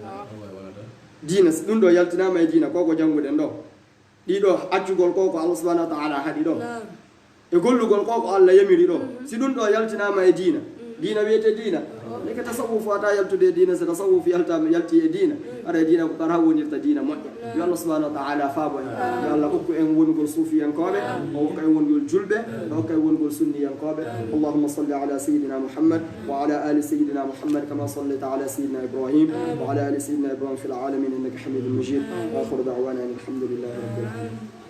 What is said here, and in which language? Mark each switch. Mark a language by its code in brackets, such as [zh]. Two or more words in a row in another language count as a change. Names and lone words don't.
[ff] dina ɗum ɗo yaltinama e dina koko jannguɗen ɗo ɗiɗo accugol ko ko [ar] الله سبحانه وتعالى [ff] haɗi ɗo e gollugol ko ko allah yamiri ɗo si ɗum ɗo yaltinama e dina dina wiyete dina ni ko tasawuf wata yaltude e dina so tasawuf yalti e dina aɗa e dina ko kara wonirta dina moƴƴa yo [ar] الله سبحانه وتعالى [ff] faabo en yo allah hokku en wongol suufiyankoɓe o hokka en wongol julɓe o hokka en wongol sunniyankoɓe [ar] اللهم صل على سيدنا محمد وعلى آل سيدنا محمد كما صليت على سيدنا إبراهيم وعلى آل سيدنا إبراهيم في العالمين إنك حميد مجيد وآخر دعوانا الحمد لله رب العالمين